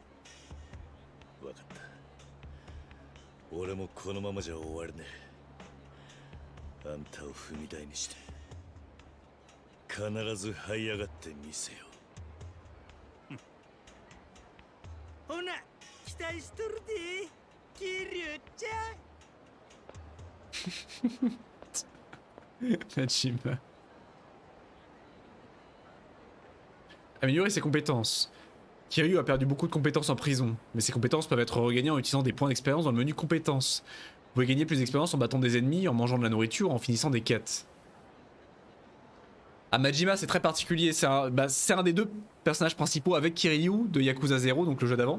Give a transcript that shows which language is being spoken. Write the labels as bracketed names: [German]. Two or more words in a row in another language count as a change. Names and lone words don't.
[Japanese] 分かった俺もこのままじゃ終われねえあんたを踏み台にして必ず這い上がってみせよほな期待しとるで桐生ちゃん [French] Majima. Améliorer ses compétences. Kiryu a perdu beaucoup de compétences en prison, mais ses compétences peuvent être regagnées en utilisant des points d'expérience dans le menu compétences. Vous pouvez gagner plus d'expérience en battant des ennemis, en mangeant de la nourriture, en finissant des quêtes. Ah, Majima c'est très particulier, c'est un des deux personnages principaux avec Kiryu de Yakuza 0, donc le jeu d'avant.